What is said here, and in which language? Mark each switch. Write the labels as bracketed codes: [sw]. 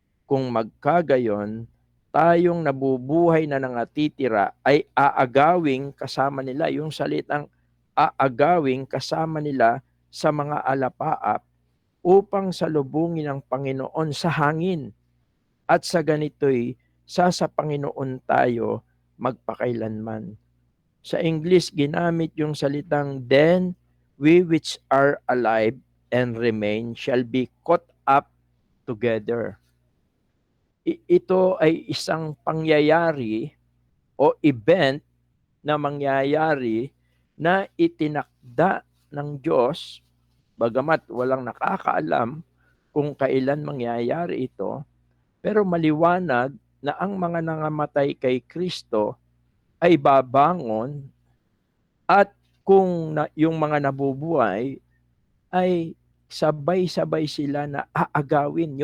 [tl] Kung magkagayon, tayong nabubuhay na nangatitira ay aagawing kasama nila. Yung salitang aagawing kasama nila sa mga alapaap upang salubungin ang Panginoon sa hangin. At sa ganito'y sa Panginoon tayo magpakailanman. Sa English, ginamit yung salitang, [en] then we which are alive and remain shall be caught up together. [tl] Ito ay isang pangyayari o event na mangyayari na itinakda ng Diyos, bagamat walang nakakaalam kung kailan mangyayari ito, pero maliwanag na ang mga nangamatay kay Kristo ay babangon, at kung yung mga nabubuhay ay sabay-sabay sila na aagawin.